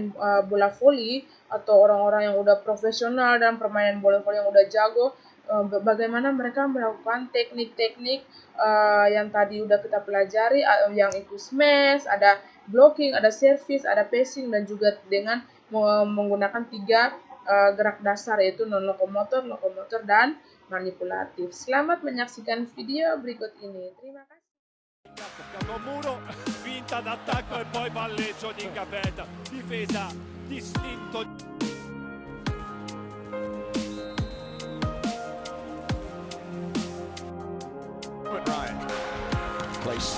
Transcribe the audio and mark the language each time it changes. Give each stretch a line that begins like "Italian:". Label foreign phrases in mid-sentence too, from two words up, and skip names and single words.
Indonesian: bola voli atau orang-orang yang udah profesional dalam permainan bola voli yang udah jago, bagaimana mereka melakukan teknik-teknik yang tadi udah kita pelajari, yang itu smash, ada blocking, ada service, ada passing, dan juga dengan menggunakan 3 gerak dasar, yaitu non-lokomotor, lokomotor, dan manipulatif. Selamat menyaksikan video berikut ini. Terima kasih.
Italian: Muro, finta d'attacco e poi palleggio di Capeta, difesa distinto. Ryan, place.